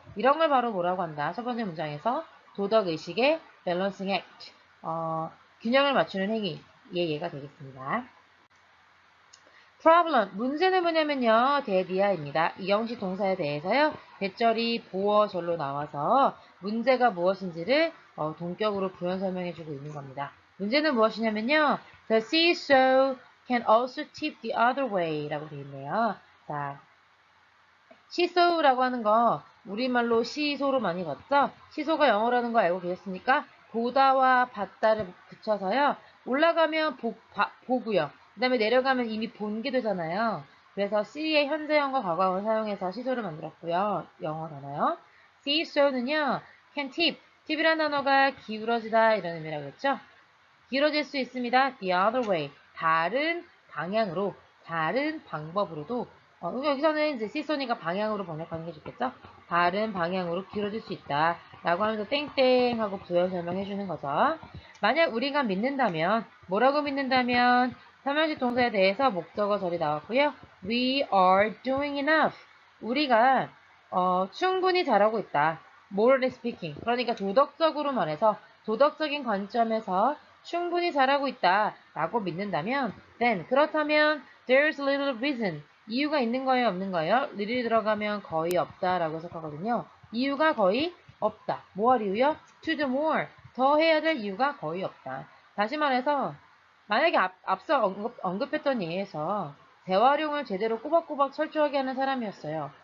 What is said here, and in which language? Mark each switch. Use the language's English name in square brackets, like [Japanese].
[Korean] 이런 걸 바로 뭐라고 한다? 첫 번째 문장에서 도덕의식의 [English] balancing act, [Korean] 균형을 맞추는 행위의 예가 되겠습니다. [English] problem, [Korean] 문제는 뭐냐면요. 대디아입니다. 이형식 동사에 대해서요. 대절이 보어절로 나와서 문제가 무엇인지를 동격으로 부연 설명해주고 있는 겁니다. 문제는 무엇이냐면요. [English] The seesaw can also tip the other way 라고 되어 있네요. [Korean] 자, 시소우라고 하는 거 우리말로 시소로 많이 봤죠? 시소가 영어라는 거 알고 계셨습니까? 보다와 받다를 붙여서요. 올라가면 보고요. 그 다음에 내려가면 이미 본 게 되잖아요. 그래서 C의 현재형과 과거형을 사용해서 시소를 만들었고요. 영어 단어요. [English] seesaw [Korean] 는요. [English] can tip. [Korean] tip이라는 단어가 기울어지다 이런 의미라고 했죠? 기울어질 수 있습니다. [English] the other way. [Korean] 다른 방향으로, 다른 방법으로도 여기서는 이제 시소니까 방향으로 번역하는 게 좋겠죠? 다른 방향으로 기울어질 수 있다. 라고 하면서 땡땡 하고 부연 설명해 주는 거죠. 만약 우리가 믿는다면, 뭐라고 믿는다면, 삼형식 동사에 대해서 목적어 절이 나왔고요. [English] We are doing enough. [Korean] 우리가 충분히 잘하고 있다. [English] Morally speaking. [Korean] 그러니까 도덕적으로 말해서 도덕적인 관점에서 충분히 잘하고 있다. 라고 믿는다면 [English] then [Korean] 그렇다면 [English] there's little reason. [Korean] 이유가 있는 거예요? 없는 거예요? little 들어가면 거의 없다 라고 해석하거든요. 이유가 거의 없다. 뭐 할 이유요? [English] to do more. [Korean] 더 해야 될 이유가 거의 없다. 다시 말해서 만약에 앞서 언급했던 예에서 재활용을 제대로 꼬박꼬박 철저하게 하는 사람이었어요.